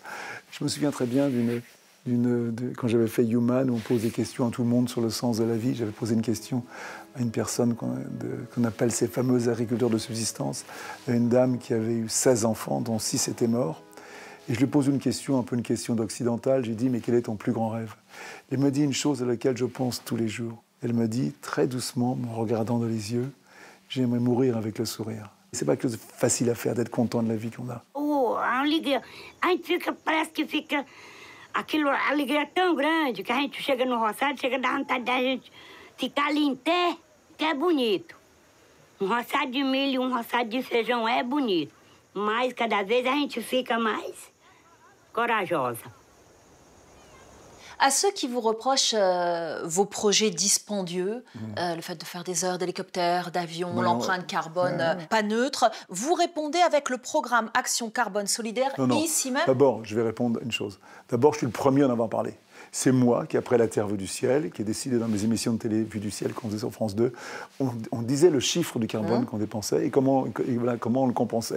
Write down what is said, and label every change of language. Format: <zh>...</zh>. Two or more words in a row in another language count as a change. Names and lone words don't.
<fr>Je me souviens très bien quand j'avais fait Human, où on pose des questions à tout le monde sur le sens de la vie, j'avais posé une question à une personne qu'on appelle ces fameux agriculteurs de subsistance, à une dame qui avait eu 16 enfants, dont 6 étaient morts. Et je lui pose une question, un peu une question d'occidental. Je lui dis, mais quel est ton plus grand rêve? Elle me dit une chose à laquelle je pense tous les jours. Elle me dit, très doucement, me regardant dans les yeux, j'aimerais mourir avec le sourire. C'est pas quelque chose de facile à faire, d'être content de la vie qu'on a.</fr> <pt>Oh, a alegria. A gente fica, parece que fica... Aquilo, a alegria é tão grande que a gente chega no roçado, chega da vontade da gente ficar ali em pé, que é bonito. Roçado de milho, roçado de feijão é bonito. Mas cada vez a gente fica mais corajosa.</pt> <fr>À ceux qui vous reprochent vos projets dispendieux, le fait de faire des heures d'hélicoptère, d'avion, l'empreinte carbone pas neutre, vous répondez avec le programme Action Carbone Solidaire ici même? D'abord, je vais répondre à une chose. D'abord, je suis le premier à en avoir parlé. C'est moi qui, après La Terre vue du ciel, qui ai décidé dans mes émissions de télé Vue du ciel qu'on faisait sur France 2, on disait le chiffre du carbone qu'on dépensait et comment on le compensait.</fr>